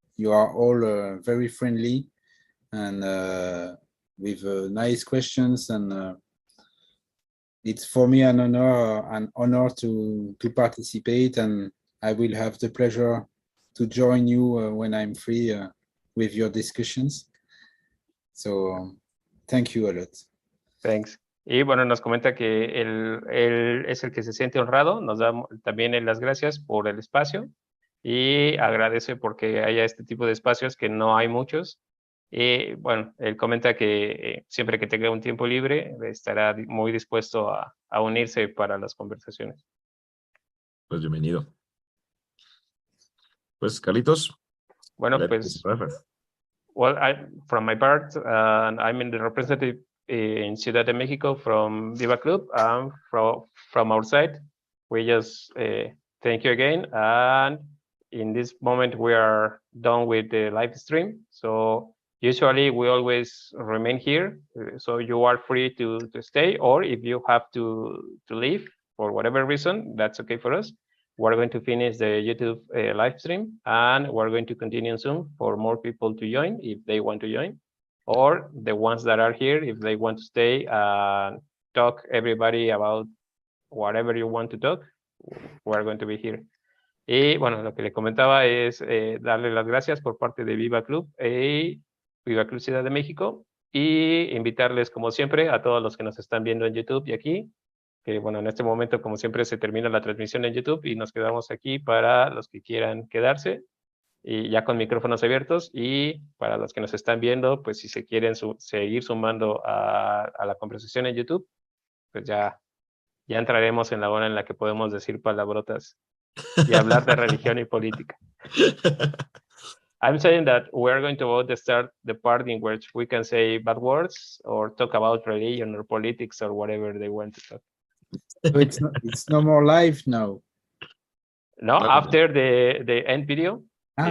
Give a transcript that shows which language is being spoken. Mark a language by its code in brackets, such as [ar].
[en] You are all very friendly and with nice questions, and it's for me an honor to participate, and I will have the pleasure to join you when I'm free with your discussions. So thank you a lot. Thanks. [es] Y bueno, nos comenta que él es el que se siente honrado, nos da también las gracias por el espacio y agradece porque haya este tipo de espacios que no hay muchos. Y bueno, él comenta que siempre que tenga un tiempo libre estará muy dispuesto a unirse para las conversaciones. Pues bienvenido. Pues, Carlitos. Bueno, pues, [en] well, from my part, I'm in the representative in Ciudad de Mexico from BIIBA Club. From our side, we just thank you again. And in this moment, we are done with the live stream. So usually we always remain here. So you are free to stay, or if you have to leave for whatever reason, that's okay for us. We're going to finish the YouTube live stream, and we're going to continue soon for more people to join if they want to join, or the ones that are here, if they want to stay and talk everybody about whatever you want to talk, we're going to be here. [es] Y bueno, lo que le comentaba es darle las gracias por parte de BIIBA Club y BIIBA Club Ciudad de México, y invitarles como siempre a todos los que nos están viendo en YouTube y aquí, que bueno, en este momento como siempre se termina la transmisión en YouTube y nos quedamos aquí para los que quieran quedarse y ya con micrófonos abiertos, y para los que nos están viendo, pues si se quieren seguir sumando a la conversación en YouTube, pues ya entraremos en la hora en la que podemos decir palabrotas y hablar de religión y política. [en] I'm saying that we're going to about to start the part in which we can say bad words or talk about religion or politics or whatever they want to talk. So it's no more live now. No, No. after the end video, Ah,